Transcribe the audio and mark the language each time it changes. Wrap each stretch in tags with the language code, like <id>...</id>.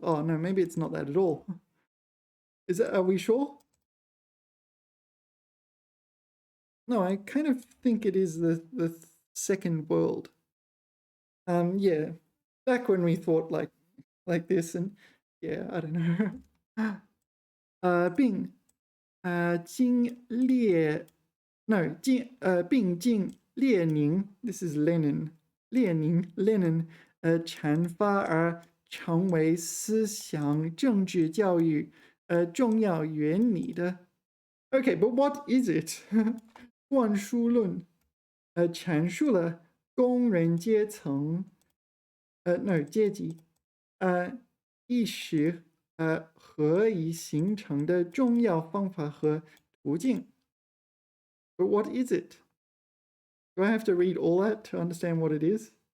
<en>Oh no, maybe it's not that at all. Are we sure? No, I kind of think it is the second world. Yeah, back when we thought like this, and yeah, I don't know.</en> <zh>并经列 no 并经列宁</zh> <en>this is</en> <zh>Lenin 列宁 Lenin 阐发而成为思想政治教育重要原理的。</zh> <en>Okay, but what is it?</en> <zh>灌输论阐述了工人阶层阶级意识何以形成的重要方法和途径。</zh> <en>But what is it? Do I have to read all that to understand what it is?</en>